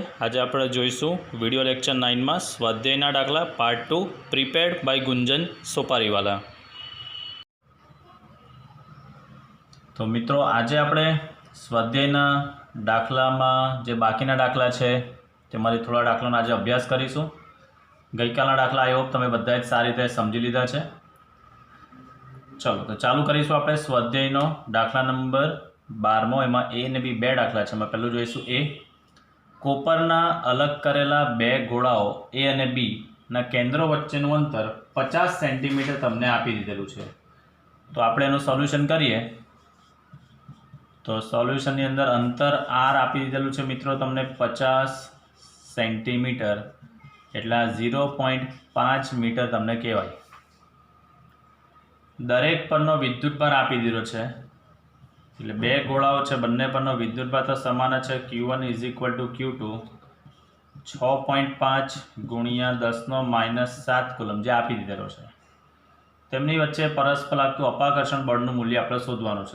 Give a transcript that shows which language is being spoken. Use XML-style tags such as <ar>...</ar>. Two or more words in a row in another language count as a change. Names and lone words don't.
<gu>આજે આપણે જોઈશું વિડિયો લેક્ચર 9માં સ્વાધ્યાયના દાખલા પાર્ટ 2</gu> <en>prepared by</en> <gu>ગુંજન સોપારીવાલા। તો મિત્રો, આજે આપણે સ્વાધ્યાયના દાખલામાં જે બાકીના દાખલા છે તેમાંથી થોડા દાખલાનો આજે અભ્યાસ કરીશું। ગઈકાલના દાખલા</gu> <en>I hope</en> <gu>તમે બધાએ સારી રીતે સમજી લીધા છે। ચાલો તો ચાલુ કરીશું આપણે સ્વાધ્યાયનો દાખલા નંબર 12મો। એમાં એ ને બી બે દાખલા છે। એમાં પહેલું જોઈશું એ કોપરના અલગ કરેલા બે ગોળાઓ એ અને બી ના કેન્દ્રો વચ્ચેનું અંતર 50 સેન્ટીમીટર તમને આપી દીધેલું છે। તો આપણે એનું સોલ્યુશન કરીએ। તો સોલ્યુશનની અંદર અંતર આર આપી દીધેલું છે મિત્રો તમને 50 સેન્ટીમીટર એટલે 0.5 મીટર તમને કહેવાય। દરેક પરનો વિદ્યુતભાર આપી દીધો છે એટલે બે ગોળાઓ છે, બંને પરનો વિદ્યુતભાર તો સમાન જ છે। Q1 = Q2 6.5 ગુણ્યા 10⁻⁷ કુલમ જે આપી દીધેલો છે। તેમની વચ્ચે પરસ્પર લાગતું અપાકર્ષણ બળનું મૂલ્ય આપણે શોધવાનું છે।</gu>